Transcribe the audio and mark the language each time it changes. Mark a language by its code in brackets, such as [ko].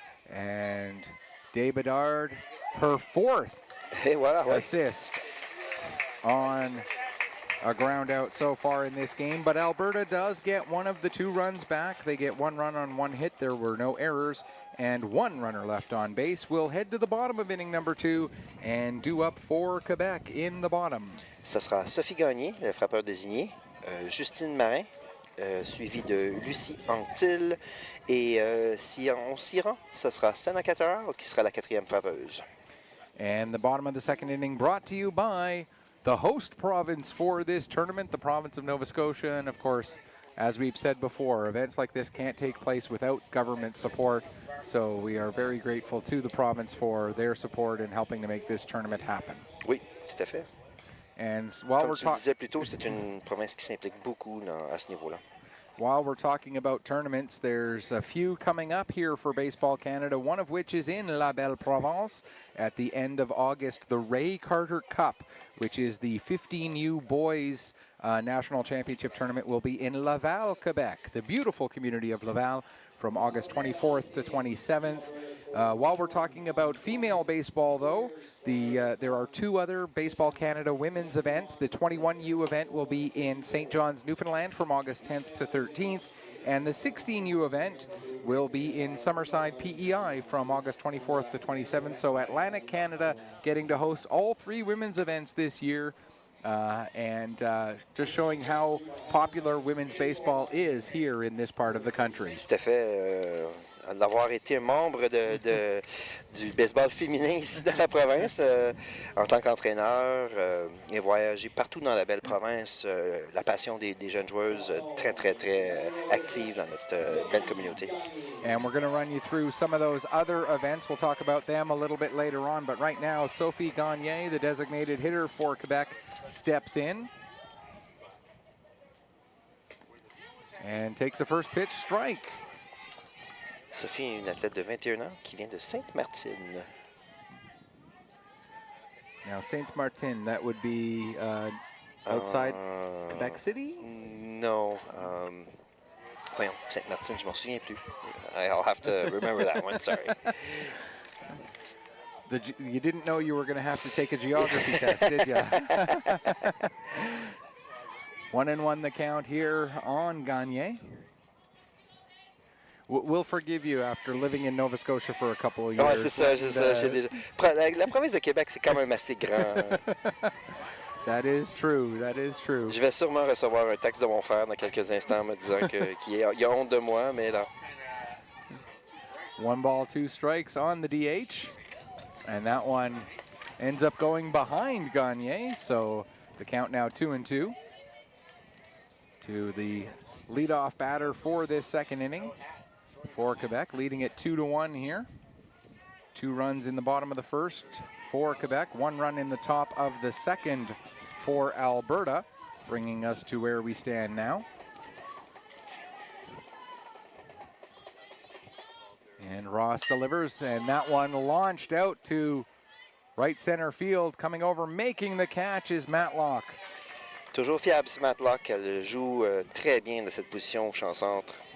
[en] And Bedard, her 4th assist on a ground out so far in this game. But Alberta does get 1 of the 2 runs back. They get 1 run on 1 hit. There were no errors. And 1 runner left on base. We'll head to the bottom of inning number 2 and do up for Quebec in the bottom. [fr] Ça sera Sophie Gagné, le frappeur désigné, Justine Marin, suivi de Lucie Anctil, et si on s'y rend, ce sera Sana Cateral qui sera la 4e frappeuse. [en] And the bottom of the second inning brought to you by the host province for this tournament, the province of Nova Scotia, and of course, as we've said before, events like this can't take place without government support, so we are very grateful to the province for their support in helping to make this tournament happen. [fr] Oui, tout à fait. [en] And while [fr] Comme [en] we're [fr] tu disais plus tôt, c'est une province qui s'implique beaucoup à ce niveau-là. [en] While we're talking about tournaments, there's a few coming up here for Baseball Canada, one of which is in La Belle Province at the end of August, the Ray Carter Cup, which is the 15U boys National Championship Tournament, will be in Laval, Quebec, the beautiful community of Laval, from August 24th to 27th. While we're talking about female baseball, though, there are 2 other Baseball Canada women's events. The 21U event will be in St. John's, Newfoundland from August 10th to 13th. And the 16U event will be in Summerside, PEI from August 24th to 27th. So Atlantic Canada getting to host all 3 women's events this year. And just showing how popular women's baseball is here in this part of the country. [fr] Tout à fait. d'avoir été un membre du baseball féminin ici dans la province en tant qu'entraîneur et voyager partout dans la belle province. La passion des jeunes joueuses très, très, très active dans notre belle communauté. [en] And we're going to run you through some of those other events. We'll talk about them a little bit later on. But right now, Sophie Gagné, the designated hitter for Quebec, steps in and takes the first pitch strike. [fr] Sophie est une athlète de 21 ans qui vient de Sainte-Martine. [en] Now, Sainte-Martine, that would be outside Quebec City? No. [fr] Voyons, Sainte-Martine, je m'en souviens plus. [en] I'll have to remember that one, sorry. You didn't know you were going to have to take a geography test, did you? 1-1 the count here on Gagné. We'll forgive you after living in Nova Scotia for a couple of years. [fr] Ouais, c'est ça, c'est ça. La province de Québec, c'est quand même assez grand. [en] That is true, that is true. [fr] Je vais sûrement recevoir un texte de mon frère dans quelques instants me disant qu'il a honte de moi, mais là. [en] 1 ball, 2 strikes on the DH. And that one ends up going behind Gagné. So the count now 2-2 to the leadoff batter for this second inning for Quebec, leading it 2-1 here. 2 runs in the bottom of the first for Quebec, 1 run in the top of the second for Alberta, bringing us to where we stand now. And Ross delivers, and that one launched out to right center field. Coming over, making the catch is Matlock. [fr] Toujours fiable, ce Matlock. Elle joue très bien de cette position au champ-centre.